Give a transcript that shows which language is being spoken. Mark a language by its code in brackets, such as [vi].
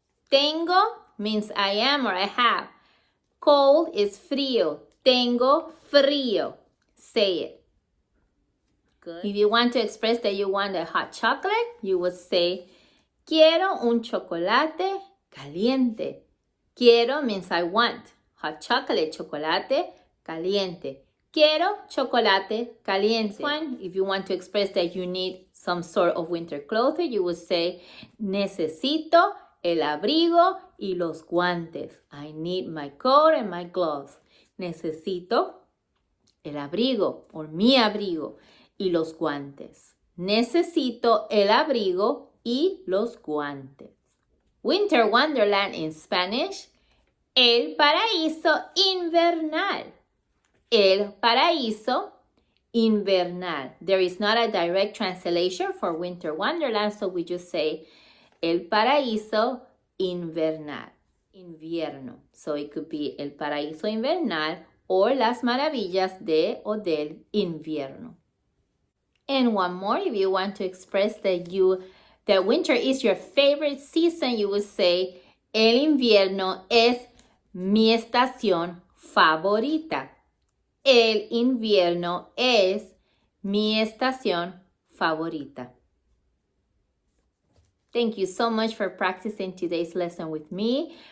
[en] Tengo means I am or I have. Cold is frío. [es] Tengo frío. [en] Say it. Good. If you want to express that you want a hot chocolate, you would say, [es] quiero un chocolate caliente. [en] Quiero means I want. Hot chocolate, chocolate, caliente. [es] Quiero chocolate caliente. [en] One, if you want to express that you need some sort of winter clothing, you would say, [es] necesito el abrigo y los guantes. [en] I need my coat and my gloves. [es] Necesito el abrigo or mi abrigo y los guantes. Necesito el abrigo y los guantes. [en] Winter Wonderland in Spanish, [es] el paraíso invernal. El paraíso invernal. [en] There is not a direct translation for Winter Wonderland, so we just say [es] el paraíso invernal. [en] Invierno. So it could be [es] el paraíso invernal or las maravillas de o del invierno. [en] And one more, if you want to express that winter is your favorite season, you would say, [es] el invierno es mi estación favorita. El invierno es mi estación favorita. [en] Thank you so much for practicing today's lesson with me.